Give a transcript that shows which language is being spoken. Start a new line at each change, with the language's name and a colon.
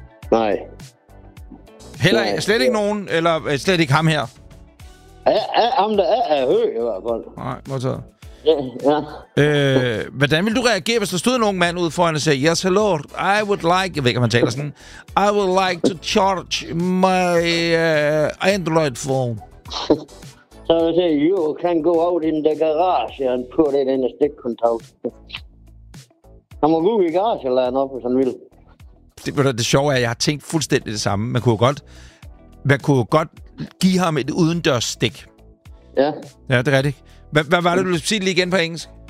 Danish: Nej. Heller ikke? Slet ikke nogen? Eller slet ikke ham her? Ham der er høj i hvert fald. Nej, måske. Ja. Hvordan ville du reagere, hvis der stod en ung mand ude foran og sagde,
English: yes, hello, I would like...
Danish: Jeg ved ikke, om han taler sådan.
English: I would like to charge my Android phone.
Danish: Så vil jeg sige,
English: you can go out in the garage and put it in a stick contact.
Danish: Han må gå i garage eller noget, hvis han vil. Det sjove er, at jeg har tænkt fuldstændig det samme. Man kunne jo godt give ham et udendørs stik. Ja. Ja, det er rigtigt. Hvad var det, du ville sige lige igen på engelsk?